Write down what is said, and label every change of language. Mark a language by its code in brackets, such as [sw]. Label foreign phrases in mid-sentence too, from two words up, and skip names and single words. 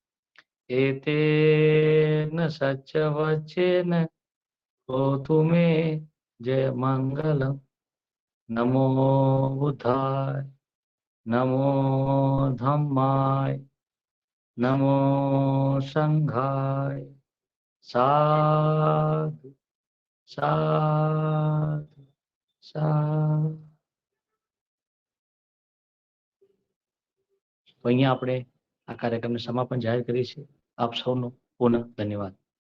[pi] एतेन सच्चवचेन होतु मे जय मंगलम् नमो बुद्धाय नमो धम्माय नमो संघाय साधु साधु સાધુ. [gu] તો અહીંયા આપણે આ કાર્યક્રમને સમાપન જાહેર કરીએ છીએ. આપ સૌનો પુનઃ ધન્યવાદ.